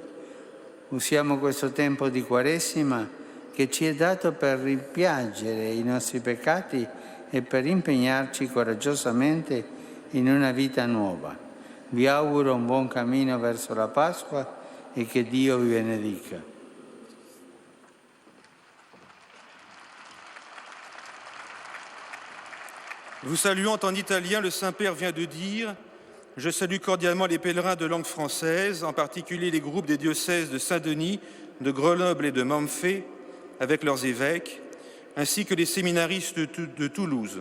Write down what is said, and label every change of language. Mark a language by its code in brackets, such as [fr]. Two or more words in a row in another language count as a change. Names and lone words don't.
[it] Usiamo questo tempo di Quaresima che ci è dato per rimpiangere i nostri peccati e per impegnarci coraggiosamente in una vita nuova. Vi auguro un buon cammino verso la Pasqua e che Dio vi benedica. [fr] Vous saluant en italien, le Saint-Père vient de dire « Je salue cordialement les pèlerins de langue française, en particulier les groupes des diocèses de Saint-Denis, de Grenoble et de Manfè, avec leurs évêques, ainsi que les séminaristes de Toulouse.